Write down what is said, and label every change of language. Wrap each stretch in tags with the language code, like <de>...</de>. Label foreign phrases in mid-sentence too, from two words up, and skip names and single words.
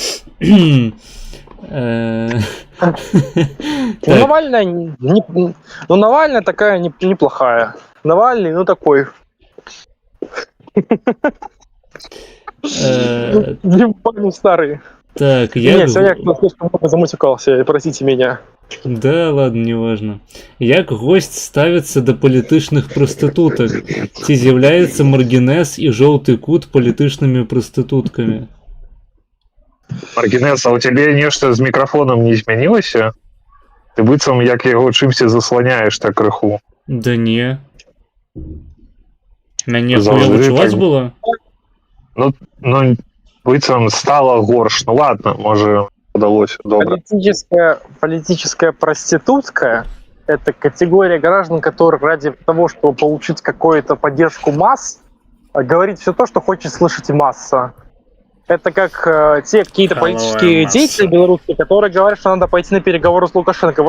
<ru>Навальная такая неплохая. Навальный, такой. Старый. Так, я слишком много замутикался, простите меня. Да, ладно, неважно.</ru> <be>Як гость ставіцца да палітычных прастытутак? Ці з'яўляецца маргінез і жоўты кут палітычнымі прастытуткамі? Маргінез, а у цябе нешта з мікрафонам не змянілася? Ты быццам як яго чымсьці засланяеш так крыху. Да не. Мяне хуёва чуваць было? Быццам стало горш. Ну ладно, можа удалось. Добро.</be> <ru>Политическая проститутка – это категория граждан, которые ради того, чтобы получить какую-то поддержку масс, говорит все то, что хочет слышать масса. Это как те какие-то политические деятели белорусские, которые говорят, что надо пойти на переговоры с Лукашенко.</ru>